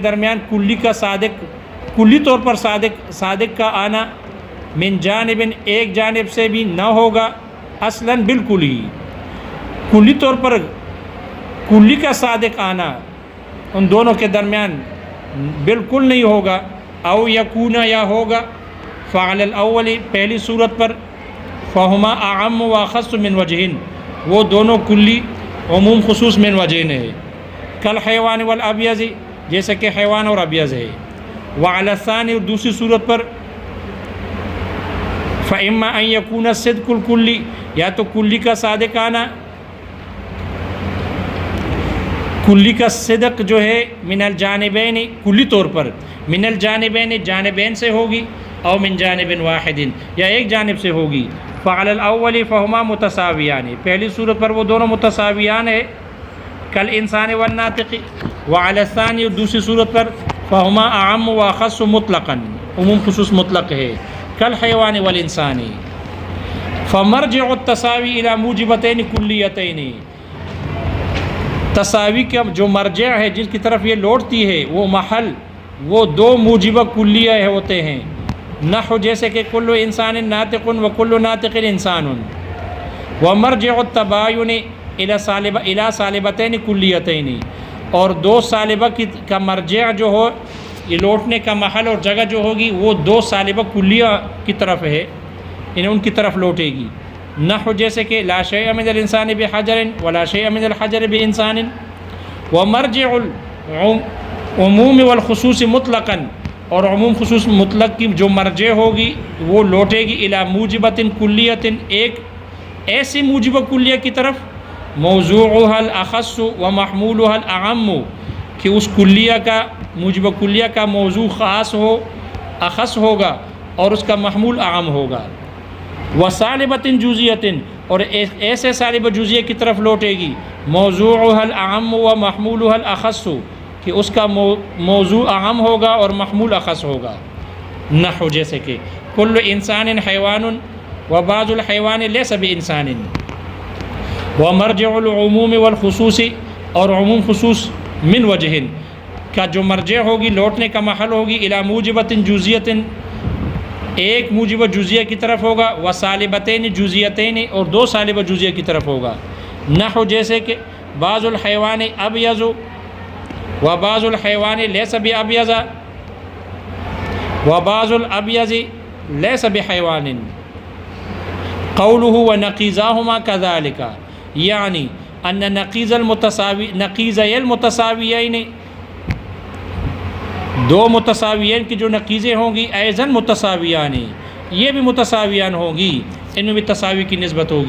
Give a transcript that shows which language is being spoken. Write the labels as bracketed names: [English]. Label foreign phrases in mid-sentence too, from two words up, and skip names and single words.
[Urdu] درمیان کلی کا صادق، کلی طور پر صادق کا آنا، [Arabic] من جانب [Urdu] ایک جانب سے بھی نہ ہوگا، اصلاً بالکل ہی کلی طور پر کلی کا صادق آنا ان دونوں کے درمیان بالکل نہیں ہوگا، [Arabic] او یکون [Urdu] یا ہوگا، [Arabic] فعلی الاول [Urdu] پہلی صورت پر، [Arabic] فہما اعم و اخص من وجہن [Urdu] وہ دونوں کلی عموم خصوص من وجہن ہے، [Arabic] کل حیوان والابیض [Urdu] جیسے کہ حیوان اور ابیض ہے، [Arabic] وعلی الثانی [Urdu] اور دوسری صورت پر، [Arabic] فاما ان یکون صدق الکلی [Urdu] یا تو کلی کا صادق آنا، کلی کا صدق جو ہے [Arabic] من الجانبین [Urdu] کلی طور پر، [Arabic] من الجانبین [Urdu] جانبین سے ہوگی، [Arabic] او من جانب واحد [Urdu] یا ایک جانب سے ہوگی، [Arabic] فعلی الاول فہما متساویان [Urdu] پہلی صورت پر وہ دونوں متساویان ہے، [Arabic] کل انسان والناطق، وعلی الثانی [Urdu] اور دوسری صورت پر، [Arabic] فہما اعم و اخص مطلقا [Urdu] عموم خصوص مطلق ہے، [Arabic] کل حیوان والانسان، فمرجع التساوی الی موجبتین کلیتین [Urdu] تساوی کا جو مرجع ہے جس کی طرف یہ لوٹتی ہے وہ محل وہ دو موجبہ کلیہ ہوتے ہیں، نحو جیسے کہ [Arabic] کل انسان ناطق و کل ناطق انسان، ومرجع التباین الی سالبتین کلیتین [Urdu] اور دو سالبہ کا مرجع جو ہو یہ لوٹنے کا محل اور جگہ جو ہوگی وہ دو سالبہ کلیہ کی طرف ہے، انہیں ان کی طرف لوٹے گی، نحو جیسے کہ [Arabic] لا شیء من الانسان بحجر ولا شیء من الحجر بانسان، ومرجع العموم والخصوص مطلقا [Urdu] اور عموم خصوص مطلق کی جو مرجع ہوگی وہ لوٹے گی [Arabic] الی موجبۃ کلیۃ [Urdu] ایک ایسی موجبہ کلیہ کی طرف، [Arabic] موضوعها الاخص ومحمولها الاعم [Urdu] کہ اس کلیہ کا موجبہ کلیہ کا موضوع خاص ہو اخص ہوگا اور اس کا محمول اعم ہوگا، [Arabic] وصالبۃ جزئیۃ [Urdu] اور ایسے صالبہ جزئیہ کی طرف لوٹے گی، [Arabic] موضوعها الاعم ومحمولها الاخص [Urdu] کہ اس کا موضوع اعم ہوگا اور محمول اخص ہوگا، نحو جیسے کہ [Arabic] کل انسان حیوان وبعض الحیوان لیس بانسان، ومرجع العموم والخصوص [Urdu] اور عموم خصوص من وجہن کا جو مرجع ہوگی لوٹنے کا محل ہوگی [Arabic] الی موجبۃ جزئیۃ [Urdu] ایک موجبہ جزیہ کی طرف ہوگا، [Arabic] وصالبتین جزیتین [Urdu] اور دو صالبہ جزیہ کی طرف ہوگا، نحو جیسے کہ [Arabic] بعض الحیوان ابیض وبعض الحیوان لیس بابیض وبعض الابیض لیس بحیوان، قوله ونقیضاهما كذلك یعنی ان نقیضی المتساویین [Urdu] دو متساویین کی جو نقیضیں ہوں گی [Arabic] ایزن متساویان [Urdu] یہ بھی متساویان ہوں گی، ان میں بھی تساوی کی نسبت ہوگی،